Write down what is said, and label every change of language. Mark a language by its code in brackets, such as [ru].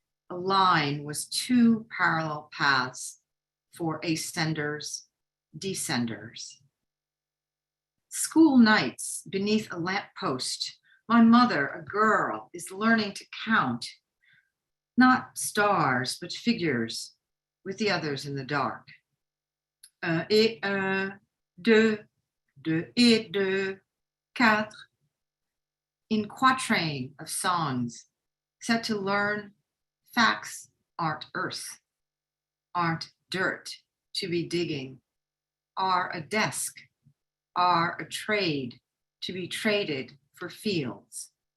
[en] A line was two parallel paths for ascenders, descenders. School nights beneath a lamppost, my mother, a girl, is learning to count, not stars, but figures with the others in the dark. [fr] Un et un, deux, deux et deux, quatre. [en] In quatrain of songs, set to learn facts aren't earth, aren't dirt to be digging, are a desk, are a trade to be traded for fields.